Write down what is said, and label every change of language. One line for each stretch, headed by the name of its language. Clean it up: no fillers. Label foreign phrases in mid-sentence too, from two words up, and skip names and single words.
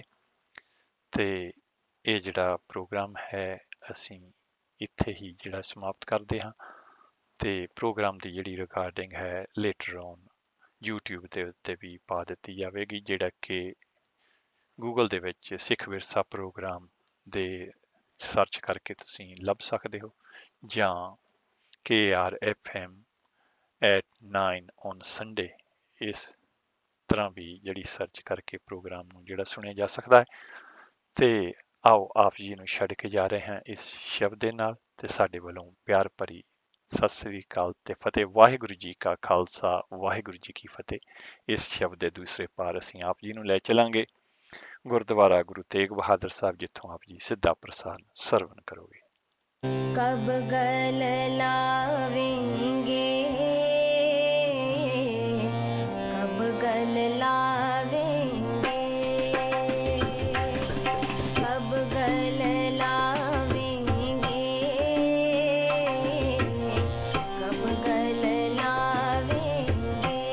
Punjabi: ਤੇ ਇਹ ਜਿਹੜਾ ਪ੍ਰੋਗਰਾਮ ਹੈ ਅਸੀਂ ਇੱਥੇ ਹੀ ਜਿਹੜਾ ਸਮਾਪਤ ਕਰਦੇ ਹਾਂ, ਤੇ ਪ੍ਰੋਗਰਾਮ ਦੀ ਜਿਹੜੀ ਰਿਕਾਰਡਿੰਗ ਹੈ
English: later on
Punjabi: YouTube ਦੇ ਉੱਤੇ ਵੀ ਪਾ ਦਿੱਤੀ ਜਾਵੇਗੀ, ਜਿਹੜਾ ਕਿ ਗੂਗਲ ਦੇ ਵਿੱਚ ਸਿੱਖ ਵਿਰਸਾ ਪ੍ਰੋਗਰਾਮ ਦੇ ਸਰਚ ਕਰਕੇ ਤੁਸੀਂ ਲੱਭ ਸਕਦੇ ਹੋ, ਜਾਂ KRFM
English: at 9 on Sunday
Punjabi: ਇਸ ਤਰ੍ਹਾਂ ਵੀ ਜਿਹੜੀ ਸਰਚ ਕਰਕੇ ਪ੍ਰੋਗਰਾਮ ਨੂੰ ਜਿਹੜਾ ਸੁਣਿਆ ਜਾ ਸਕਦਾ ਹੈ। ਤੇ ਆਓ ਆਪ ਜੀ ਨੂੰ ਛੱਡ ਕੇ ਜਾ ਰਹੇ ਹਾਂ ਇਸ ਸ਼ਬਦ ਦੇ ਨਾਲ, ਤੇ ਸਾਡੇ ਵੱਲੋਂ ਪਿਆਰ ਭਰੀ ਸਤਿ ਸ੍ਰੀ ਅਕਾਲ ਤੇ ਫਤਿਹ। ਵਾਹਿਗੁਰੂ ਜੀ ਕਾ ਖਾਲਸਾ, ਵਾਹਿਗੁਰੂ ਜੀ ਕੀ ਫਤਿਹ। ਇਸ ਸ਼ਬਦ ਦੇ ਦੂਸਰੇ ਪਾਰ ਅਸੀਂ ਆਪ ਜੀ ਨੂੰ ਲੈ ਚਲਾਂਗੇ ਗੁਰਦੁਆਰਾ ਗੁਰੂ ਤੇਗ ਬਹਾਦਰ ਸਾਹਿਬ, ਜਿੱਥੋਂ ਆਪ ਜੀ ਸਿੱਧਾ ਪ੍ਰਸਾਦ ਸਰਵਨ ਕਰੋਗੇ। ਕਬ ਗਲ ਲਾਵੇਂਗੇ, ਕਬ ਗਲ ਲਾਵੇਂਗੇ, ਕਬ ਗਲ ਲਾਵੇਂਗੇ, ਕਬ ਗਲ ਲਾਵੇਂਗੇ।